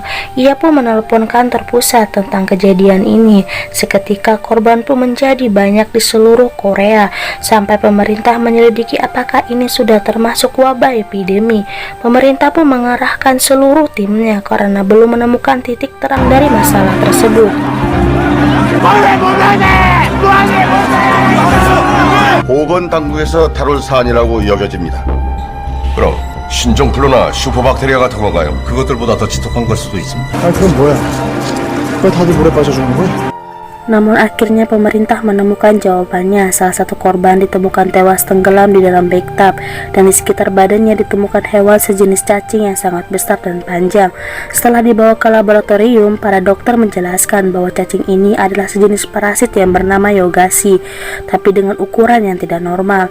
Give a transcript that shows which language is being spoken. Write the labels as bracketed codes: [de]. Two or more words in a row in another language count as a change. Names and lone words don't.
[id] Ia pun menelepon kantor pusat tentang kejadian ini. Seketika korban pun menjadi banyak di seluruh Korea, sampai pemerintah menyelidiki apakah ini sudah termasuk wabah epidemi. Pemerintah pun mengarahkan seluruh timnya karena belum menemukan titik terang dari masalah tersebut. [ko] 보건당국에서 다룰 사안이라고 여겨집니다. 그럼 신종플루나 슈퍼박테리아 같은 건가요? 그것들보다 더 지독한 걸 수도 있습니다. 아, 그건 뭐야? 왜 다들 물에 빠져주는 거야? [id] Namun akhirnya pemerintah menemukan jawabannya. Salah satu korban ditemukan tewas tenggelam di dalam bathtub, dan di sekitar badannya ditemukan hewan sejenis cacing yang sangat besar dan panjang. Setelah dibawa ke laboratorium, para dokter menjelaskan bahwa cacing ini adalah sejenis parasit yang bernama Yogasi, tapi dengan ukuran yang tidak normal.